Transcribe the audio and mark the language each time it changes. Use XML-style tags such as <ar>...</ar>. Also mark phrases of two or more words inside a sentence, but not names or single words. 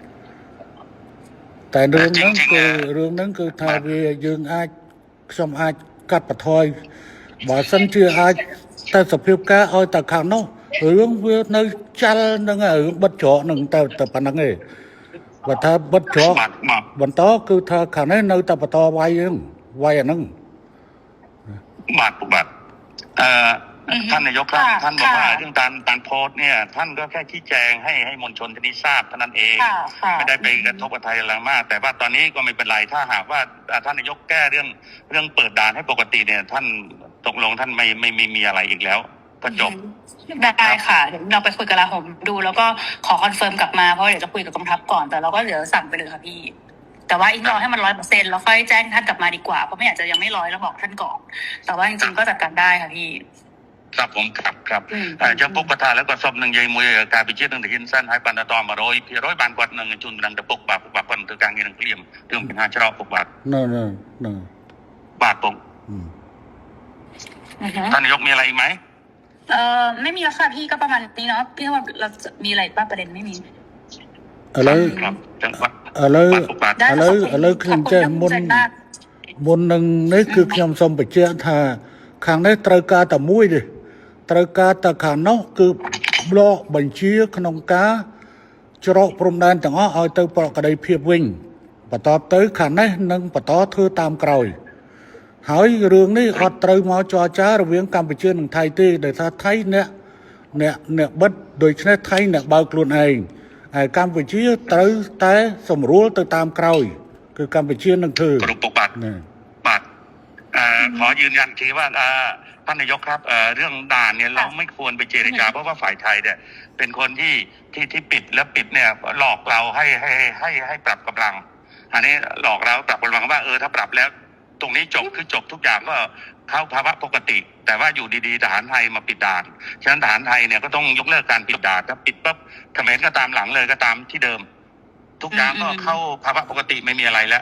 <km>តែរឿងហ្នឹងគឺថាវាយើងខ្ញុំអាចកាត់បន្ថយបើសិនជាអាចតែសភាពការឲ្យតែខាងនោះរឿងវានៅចាល់នឹងរឿងបិទច្រកនឹងតែប៉ុណ្្នឹងឯងបើថាបិទច្រកបន្តគឺថាខាងនេះនៅតែបន្តវាយអាហ្នឹង</km> <th>បាទท่านนายกครับท่านบอกว่าเรื่องการโพสต์เนี่ยท่านก็แค่ชี้แจงให้มวลชนที่นี้ทราบเท่านั้นเองไม่ได้ไปกระทบกับไทยอะไรมากแต่ว่าตอนนี้ก็ไม่เป็นไรถ้าหากว่าท่านนายกแก้เรื่องเปิดด่านให้ปกติเนี่ยท่านตกลงท่านไม่มีอะไรอีกแล้วก็จบ ได้ค่ะเดี๋ยวเราไปคุยกับลาผมดูแล้วก็ขอคอนเฟิร์มกลับมาเพราะเดี๋ยวจะคุยกับกองทัพก่อนแต่เราก็เดี๋ยวสั่งไปเลยค่ะพี่แต่ว่าอีกรอให้มัน100%แล้วค่อยแจ้งท่านกลับมาดีกว่าเพราะไม่อยากจะยังไม่100แล้วบอกท่านก่อนแต่ว่าจริงๆก็จัดการได้ค่ะพี่ ครับผมครับ</th> <km>ចំពុកគាត់ថាឥឡូវគាត់សុំនឹងនិយាយមួយការវិជានឹងទាហានសិនហើយបានត100%បានគាត់នឹងជូនដំណឹងទៅពុកបាទគាត់នឹងធ្វើការងារនឹងភ្លាមរឿងបញ្ហាច្រកពុកបាទ</km> <th>นั่น</th> <km>បាទពុក อืม</km> <th>ท่านนายกมีอะไรอีกไหม ไม่มีแล้วค่ะพี่ก็ประมาณนี้เนาะพี่ว่าเราจะมีอะไรบ้างประเด็นไม่มี อะไร ครับจังหวัด อะไร</th> <km>ពុកបាទ</km> <th>ได้</th> <km>อะไรខ្ញុំចេះមុននឹងនេះគឺខ្ញុំសូមបញ្ជាក់ថាខាងនេះត្រូវការតែមួយទេត្រូវការតែ ខាងនោះគឺបកបញ្ជាក្នុងការច្រកព្រំដែនទាំងអស់ឲ្យទៅប្រក្តីភាពវិញបន្តទៅខាងនេះនឹងបន្តធ្វើតាមក្រោយហើយរឿងនេះអត់ត្រូវមកចរចារវាងកម្ពុជានិងថៃទេដោយថាថៃអ្នកបិទដូច្នេះថៃអ្នកបើកខ្លួនឯងហើយកម្ពុជាត្រូវតែសម្រួលទៅតាមក្រោយគឺកម្ពុជានឹងធ្វើ กรุ๊ปปุกบัตร ណា</km> <th>บัตรขอยืนยันทีว่าท่านนายกครับเรื่องด่านเนี่ยเราไม่ควรไปเจรจาเพราะว่าฝ่ายไทยเนี่ยเป็นคนที่ปิดแล้วปิดเนี่ยหลอกเราให้ปรับกำลังอันนี้หลอกเราปรับกำลังว่าถ้าปรับแล้วตรงนี้จบคือจบทุกอย่างก็เข้าภาวะปกติ แต่ว่าอยู่ดีๆทหารไทยมาปิดด่านฉะนั้นทหารไทยเนี่ยก็ต้องยกเลิกการปิดด่านถ้าปิดปั๊บเขมรก็ตามหลังเลยก็ตามที่เดิม ทุกอย่างก็เข้าภาวะปกติไม่มีอะไรแล้ว</th>